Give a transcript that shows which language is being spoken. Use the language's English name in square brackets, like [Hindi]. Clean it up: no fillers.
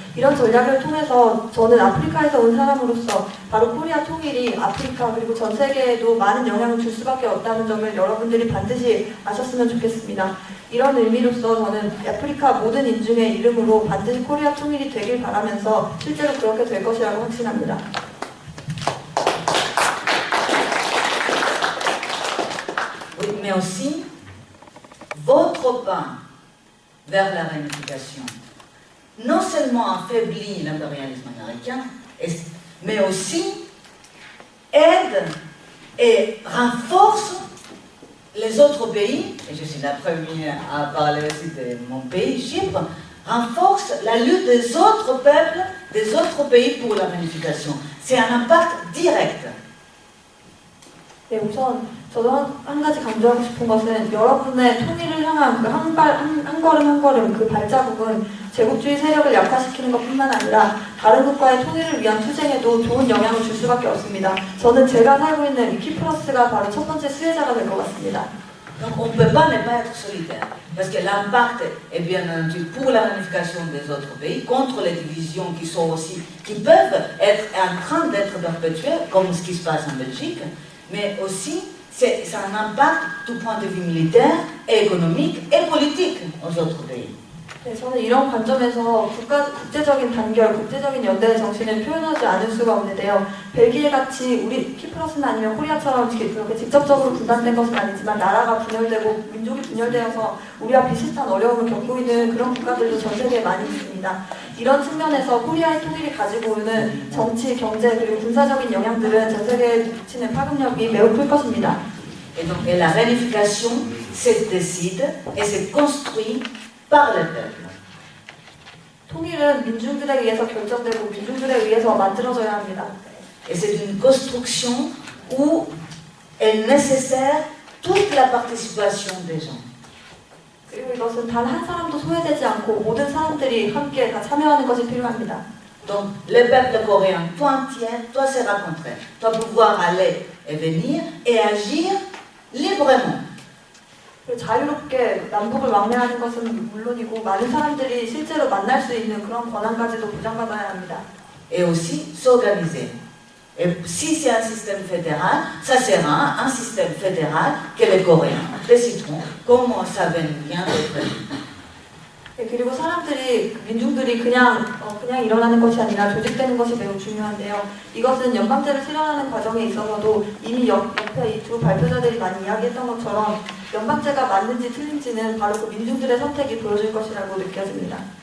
[Korean] 이런 전략을 통해서 저는 아프리카에서 온 사람으로서 바로 코리아 통일이 아프리카 그리고 전 세계에도 많은 영향을 줄 수밖에 없다는 점을 여러분들이 반드시 아셨으면 좋겠습니다. 이런 의미로서 저는 아프리카 모든 인중의 이름으로 반드시 코리아 통일이 되길 바라면서 실제로 그렇게 될 것이라고 확신합니다. [French] Oui, mais aussi, votre pas vers la réunification non seulement affaiblit l'impérialisme américain, mais aussi aide et renforce les autres pays, et je suis la première à parler aussi de mon pays, Chypre, renforce la lutte des autres peuples, des autres pays pour la réunification. C'est un impact direct. [Korean] 네, 우선 저도 한 가지 강조하고 싶은 것은 여러분의 통일을 향한 그 한 걸음 한 걸음 그 발자국은 제국주의 세력을 약화시키는 것뿐만 아니라 다른 국가의 통일을 위한 투쟁에도 좋은 영향을 줄 수밖에 없습니다. 저는 제가 살고 있는 이 키프러스가 바로 첫 번째 수혜자가 될 것 같습니다. [French] Donc on ne peut pas ne pas être solidaire, parce que l'impact est bien entendu pour la réunification des autres pays, contre les divisions qui peuvent être en train d'être perpétuées, comme ce qui se passe en Belgique, mais aussi c'est un impact du point de vue militaire, économique et politique aux autres pays. [Korean] 네, 저는 이런 관점에서 국제적인 단결, 국제적인 연대의 정신을 표현하지 않을 수가 없는데요. 벨기에 같이 우리 키프러스는 아니면 코리아처럼 그렇게 직접적으로 분단된 것은 아니지만 나라가 분열되고 민족이 분열되어서 우리와 비슷한 어려움을 겪고 있는 그런 국가들도 전 세계에 많이 있습니다. 이런 측면에서 코리아의 통일이 가지고 오는 정치, 경제 그리고 군사적인 영향들은 전 세계에 미치는 파급력이 매우 클 것입니다. [French] Et donc et la réunification se décide et se construit par le peuple. [Korean] 통일은 민중들에 의해서 결정되고 민중들에 의해서 만들어져야 합니다. [French] Et c'est une construction où est nécessaire toute la participation des gens. [Korean] 그리고 이것은 단 한 사람도 소외되지 않고 모든 사람들이 함께 다 참여하는 것이 필요합니다. [French] Donc le peuple coréen tout entier doit se rencontrer, doit pouvoir aller et venir et agir librement. [Korean] 자유롭게 남북을 왕래하는 것은 물론이고 많은 사람들이 실제로 만날 수 있는 그런 권한까지도 보장받아야 합니다. [French] Et aussi s'organiser. Et si c'est un système fédéral, ça sera un système fédéral que les Coréens décideront comment ça vient d'être. [Korean] 그리고 사람들이, 민중들이 그냥 일어나는 것이 아니라 조직되는 것이 매우 중요한데요. 이것은 연방제를 실현하는 과정에 있어서도 이미 옆에 이 두 발표자들이 많이 이야기했던 것처럼 연방제가 맞는지 틀린지는 바로 그 민중들의 선택이 보여줄 것이라고 느껴집니다.